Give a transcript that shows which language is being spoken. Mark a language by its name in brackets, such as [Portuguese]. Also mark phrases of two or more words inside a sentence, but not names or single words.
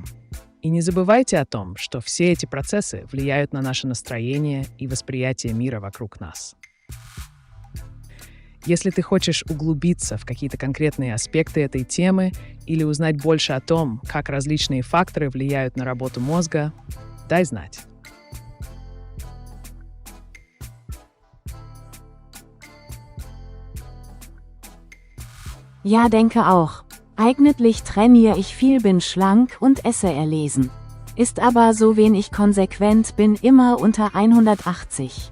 [Russian] И не забывайте о том, что все эти процессы влияют на наше настроение и восприятие мира вокруг нас. Если ты хочешь углубиться в какие-то конкретные аспекты этой темы или узнать больше о том, как различные факторы влияют на работу мозга, дай знать. [German] Ja, denke auch. Eigentlich trainiere ich viel, bin schlank und esse erlesen. Ist aber so, wen ich konsequent bin, immer unter 180.